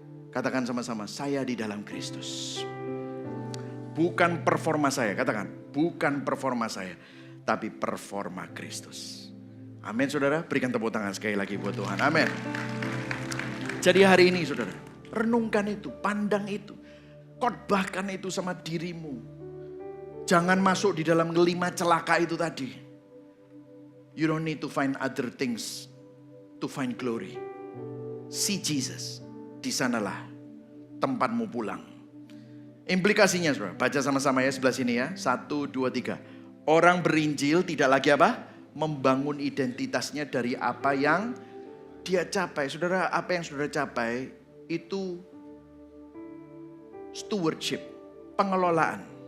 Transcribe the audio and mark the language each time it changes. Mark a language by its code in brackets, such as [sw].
[id] Katakan sama-sama, saya di dalam Kristus. Bukan performa saya, katakan, bukan performa saya, tapi performa Kristus. Amin saudara, berikan tepuk tangan sekali lagi buat Tuhan, amin. Jadi hari ini saudara, renungkan itu, pandang itu, khotbahkan itu sama dirimu. Jangan masuk di dalam 5 celaka itu tadi. [en] You don't need to find other things to find glory. See Jesus. [id] Di sanalah tempatmu pulang. Implikasinya saudara, baca sama-sama ya sebelah sini ya. 1, 2, 3. Orang berinjil tidak lagi apa? Membangun identitasnya dari apa yang dia capai. Saudara, apa yang saudara capai itu stewardship, pengelolaan.